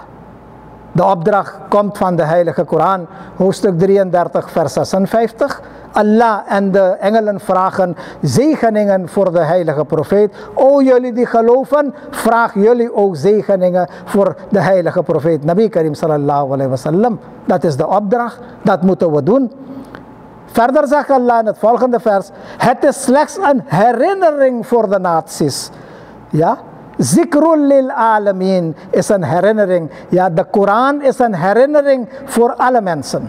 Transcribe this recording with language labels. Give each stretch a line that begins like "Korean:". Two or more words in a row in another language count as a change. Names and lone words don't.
Dutch: De opdracht komt van de Heilige Koran, hoofdstuk 33, vers 56. Allah en de engelen vragen zegeningen voor de heilige profeet. O jullie die geloven, vraag jullie ook zegeningen voor de heilige profeet.
Arabic: نبي كريم صلى الله عليه وسلم.
Dutch: Dat is de opdracht, dat moeten we doen. Verder zegt Allah in het volgende vers: het is slechts een herinnering voor de naties. Ja?
Arabic: ذكر للعالمين
Dutch: is een herinnering. Ja, de Koran is een herinnering voor alle mensen.